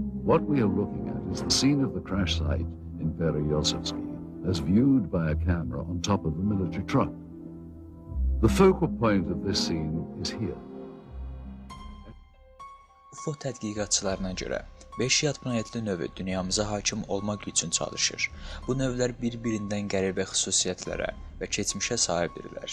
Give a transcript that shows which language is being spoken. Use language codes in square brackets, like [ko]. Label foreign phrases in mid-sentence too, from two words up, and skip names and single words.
[en] What we are looking at is the scene of the crash site in Perezyovsky as viewed by a camera on top of a military truck. The focal point of this scene is here. [az] UFO tədqiqatçılarına görə 5 yad planetli növü dünyamıza hakim olmaq üçün çalışır. Bu növlər bir-birindən qəribə xüsusiyyətlərə və keçmişə sahibdirlər.